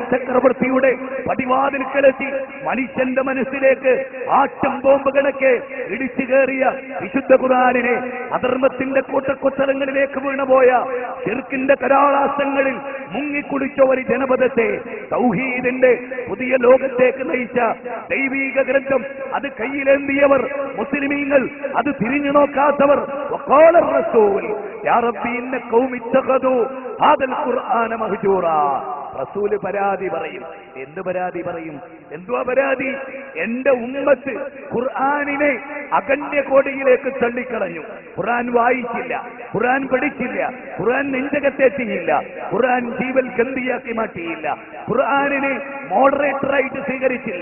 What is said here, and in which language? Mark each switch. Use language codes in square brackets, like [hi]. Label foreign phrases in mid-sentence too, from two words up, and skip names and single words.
[ml] ചക്രവർത്തിയുടെ പടിവാതിൽക്കലെത്തി മനുഷ്യന്റെ മനസ്സിലേക്ക് ആറ്റം ബോംബ് കണക്കെ ഇടിച്ചു കയറിയ വിശുദ്ധ ഖുർആനിനെ അധർമ്മത്തിന്റെ കൂട്ടക്കൊത്തലങ്ങളിലേക്ക് വീണുപോയ ശിർക്കിന്റെ കരാളാസങ്ങളിൽ മുങ്ങിക്കുടിച്ച ഒരു ജനപദത്തെ തൗഹീദിന്റെ പുതിയ ലോകത്തേക്ക് നയിച്ച ദൈവീക ഗ്രന്ഥം അത് കയ്യിലേന്തിയവർ മുസ്ലിമീങ്ങൾ, അത് തിരിഞ്ഞു നോക്കാത്തവർ. [ar] وقال الرسول يا ربي إن قوم اتخذوا هذا القرآن مهجورا. [ml] റസൂല് പരാതി പറയും. എന്ത് പരാതി പറയും? എന്തുവാ പരാതി? എന്റെ ഉമ്മത്ത് ഖുർആനിനെ അഗണ്യകോടിയിലേക്ക് തള്ളിക്കളഞ്ഞു. ഖുർആൻ വായിച്ചില്ല, ഖുർആൻ പഠിച്ചില്ല, ഖുർആൻ നെഞ്ചകത്തെത്തിയില്ല, ഖുർആൻ ജീവൽ ഗന്ധിയാക്കി മാറ്റിയില്ല, ഖുർആനിനെ മോഡറേറ്ററായിട്ട് സ്വീകരിച്ചില്ല.